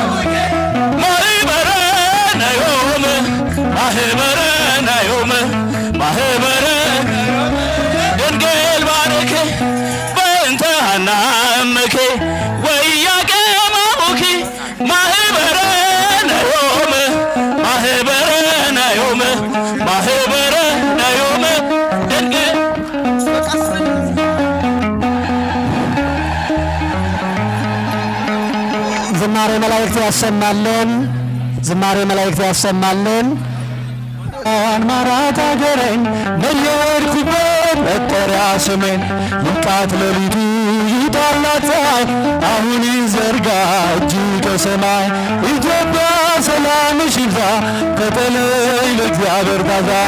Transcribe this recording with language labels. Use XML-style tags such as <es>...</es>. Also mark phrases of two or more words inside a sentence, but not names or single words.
<gez>ማህበረነ ዮም ማህበረነ ዮም ማህበረነ ድንግል ማረኪ በእንተ ሃናምኪ ወኢያቄም አቡኪ ማህበረነ ዮም ማህበረነ ዮም ማህበረነ ዮም ድንግል</gez> <am>ዝማሬ መላእክት ያሰማልን። ዝማሬ መላእክት ያሰማልን። ማራት አገረኝ በየሄድኩበት መጠሪያ ስሜን ይንቃት ሌሊቱ ይውጣላት ፀሐይ አሁን ይዘርጋ እጅ ከሰማይ ኢትዮጵያ ሰላምሽ ይብዛ ተጠለይ በእግዚአብሔር ታዛ</am>